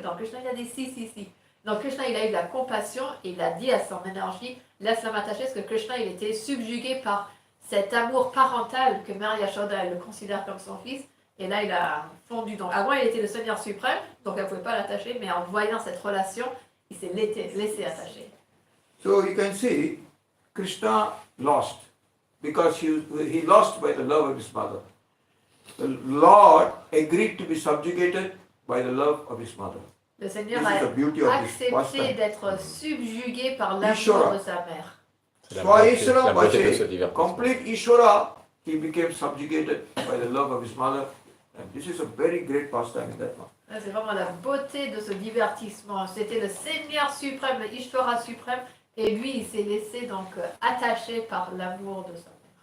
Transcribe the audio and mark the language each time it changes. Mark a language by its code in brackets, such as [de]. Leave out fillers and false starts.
[fr] Donc Krishna il a dit si. Donc Krishna il a eu de la compassion et il a dit à son énergie, laisse-la m'attacher, parce que Krishna il était subjugué par cet amour parental que Mère Yashoda elle le considère comme son fils. Et là, il a fondu. Donc, avant, il était le Seigneur suprême, donc elle ne pouvait pas l'attacher, mais en voyant cette relation, il s'est laissé attacher. [en] So you can see, Krishna lost because he lost by the love of his mother. The Lord agreed to be subjugated by the love of his mother. [fr] Le Seigneur a accepté d'être subjugué par l'amour de sa mère. [en] Swa complete Ishvara, he became subjugated by the love of his mother. And this is a very great pastime in that one. [fr] C'est vraiment la beauté de ce divertissement. C'était le Seigneur suprême, le Ishvara suprême, et lui, il s'est laissé donc attaché par l'amour de sa mère.